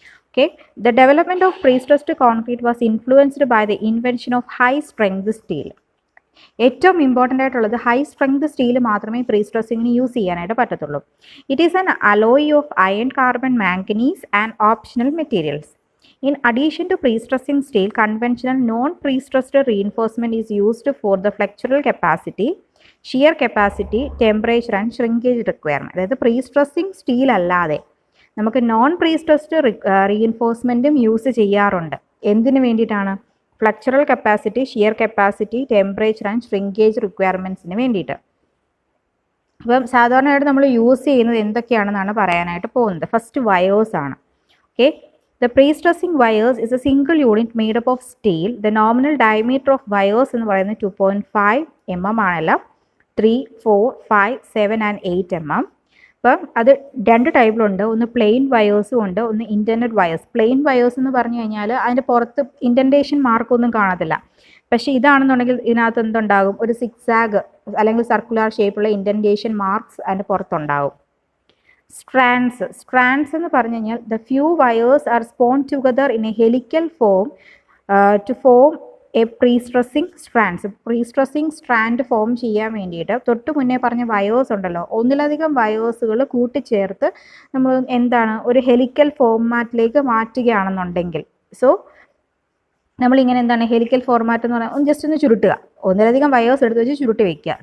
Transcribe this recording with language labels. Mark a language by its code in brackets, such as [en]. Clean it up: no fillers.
[en] Okay, the development of prestressed concrete was influenced by the invention of high strength steel. [ml] ഏറ്റവും important ആയിട്ടുള്ളത് high strength steel മാത്രമേ പ്രീസ്ട്രെസ്സിങ്ങിന് use ചെയ്യാനായിട്ട് പറ്റത്തുള്ളൂ. [en] It is an alloy of iron, carbon, manganese and optional materials. In addition to pre-stressing steel, conventional non-pre-stressed reinforcement is used for the flexural capacity, shear capacity, temperature and shrinkage requirement. [ml] അതായത് pre-stressing steel അല്ലാതെ നമുക്ക് non prestressed റീഇൻഫോഴ്സ്മെൻറ്റും use ചെയ്യാറുണ്ട്. എന്തിനു വേണ്ടിയിട്ടാണ്? ഫ്ലക്ചറൽ capacity, shear capacity, temperature and shrinkage റിക്വയർമെൻറ്റ്സിന് വേണ്ടിയിട്ട്. അപ്പം സാധാരണയായിട്ട് നമ്മൾ യൂസ് ചെയ്യുന്നത് എന്തൊക്കെയാണെന്നാണ് പറയാനായിട്ട് പോകുന്നത്. ഫസ്റ്റ് വയേഴ്സ് ആണ്. [en] Okay, the pre-stressing wires is a single unit made up of steel. The nominal diameter of wires [ml] എന്ന് പറയുന്നത് [en] 2.5 mm [ml] ആണല്ലോ. [en] 3, 4, 5, 7 and 8 mm. [ml] അപ്പം അത് രണ്ട് ടൈപ്പിലുണ്ട്. ഒന്ന് പ്ലെയിൻ വയേഴ്സും ഉണ്ട്, ഒന്ന് ഇൻറ്റൻഡഡ് വയേഴ്സ്. പ്ലെയിൻ വയേഴ്സ് എന്ന് പറഞ്ഞു കഴിഞ്ഞാൽ അതിൻ്റെ പുറത്ത് ഇൻഡൻറ്റേഷൻ മാർക്കൊന്നും കാണത്തില്ല. പക്ഷേ ഇതാണെന്നുണ്ടെങ്കിൽ ഇതിനകത്ത് എന്തുണ്ടാകും, ഒരു സിക്സാഗ് അല്ലെങ്കിൽ സർക്കുലർ ഷേപ്പുള്ള ഇൻഡൻറ്റേഷൻ മാർക്സ് അതിൻ്റെ പുറത്തുണ്ടാകും. സ്ട്രാൻഡ്സ് എന്ന് പറഞ്ഞു കഴിഞ്ഞാൽ [en] the few wires are spun together in a helical form to form a prestressing strand [ml] form ചെയ്യാൻ വേണ്ടിയിട്ട് തൊട്ട് മുന്നേ പറഞ്ഞ വയേഴ്സ് ഉണ്ടല്ലോ, ഒന്നിലധികം വയേഴ്സുകൾ കൂട്ടിച്ചേർത്ത് നമ്മൾ എന്താണ് ഒരു ഹെലിക്കൽ ഫോർമാറ്റിലേക്ക് മാറ്റുകയാണെന്നുണ്ടെങ്കിൽ, സോ നമ്മളിങ്ങനെ എന്താണ് ഹെലിക്കൽ ഫോർമാറ്റ് എന്ന് പറഞ്ഞാൽ ജസ്റ്റ് ഒന്ന് ചുരുട്ടുക, ഒന്നിലധികം വയേഴ്സ് എടുത്ത് വെച്ച് ചുരുട്ടി വെക്കുക.